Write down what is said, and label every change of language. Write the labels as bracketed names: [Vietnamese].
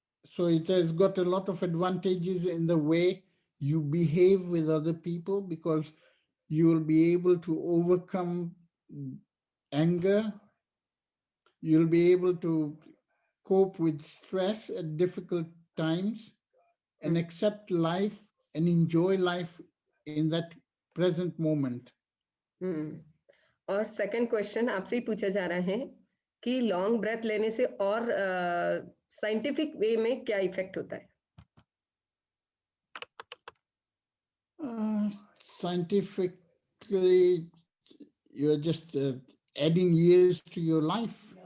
[English] So it has got a lot of advantages in the way you behave with other people, because you will be able to overcome anger. You'll be able to cope with stress at difficult times and accept life and enjoy life in that present moment. [Hindi] और second question आपसे ही पूछा जा रहा है, कि long breath लेने से और साइंटिफिक वे में क्या इफेक्ट होता है? [English] Scientifically, you're just adding years to your life.